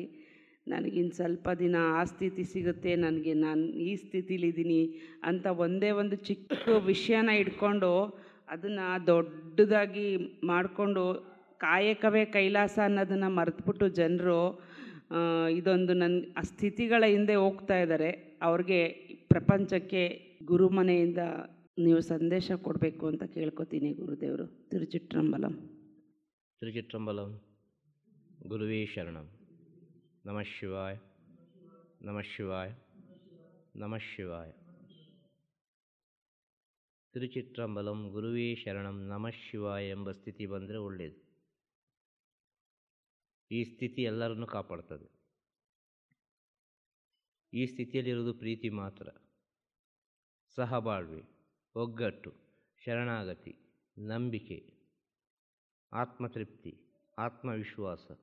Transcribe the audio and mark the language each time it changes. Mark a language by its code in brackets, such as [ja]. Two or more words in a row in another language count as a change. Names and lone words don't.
[kn] ನನಗಿನ್ನು ಸ್ವಲ್ಪ ದಿನ ಆ ಸ್ಥಿತಿ ಸಿಗುತ್ತೆ, ನಾನು ಈ ಸ್ಥಿತಿಲಿದ್ದೀನಿ ಅಂತ ಒಂದೇ ಒಂದು ಚಿಕ್ಕ ವಿಷಯನ ಇಟ್ಕೊಂಡು ಅದನ್ನು ದೊಡ್ಡದಾಗಿ ಮಾಡಿಕೊಂಡು ಕಾಯಕವೇ ಕೈಲಾಸ ಅನ್ನೋದನ್ನು ಮರೆತುಬಿಟ್ಟು ಜನರು ಇದೊಂದು ಆ ಸ್ಥಿತಿಗಳ ಹಿಂದೆ ಹೋಗ್ತಾ ಇದ್ದಾರೆ. ಅವ್ರಿಗೆ ಪ್ರಪಂಚಕ್ಕೆ ಗುರುಮನೆಯಿಂದ ನೀವು ಸಂದೇಶ ಕೊಡಬೇಕು ಅಂತ ಕೇಳ್ಕೊತೀನಿ ಗುರುದೇವರು. ತಿರುಚಿಟ್ರಂಬಲಂ. ತಿರುಚಿಟ್ರಂಬಲಂ. [sa] ಗುರುವೇ ಶರಣಂ. ನಮಃ ಶಿವಾಯ, ನಮಃ ಶಿವಾಯ, ನಮಃ ಶಿವಾಯ. [kn] ತಿರುಚಿಟ್ರಂಬಲಂ [sa] ಗುರುವೇ ಶರಣಂ ನಮಃ ಶಿವಾಯ [kn] ಎಂಬ ಸ್ಥಿತಿ ಬಂದರೆ ಒಳ್ಳೆಯದು. ಈ ಸ್ಥಿತಿ ಎಲ್ಲರನ್ನೂ ಕಾಪಾಡ್ತದೆ. ಈ ಸ್ಥಿತಿಯಲ್ಲಿರುವುದು ಪ್ರೀತಿ ಮಾತ್ರ, ಸಹಬಾಳ್ವೆ, ಒಗ್ಗಟ್ಟು, ಶರಣಾಗತಿ, ನಂಬಿಕೆ, ಆತ್ಮತೃಪ್ತಿ, ಆತ್ಮವಿಶ್ವಾಸ.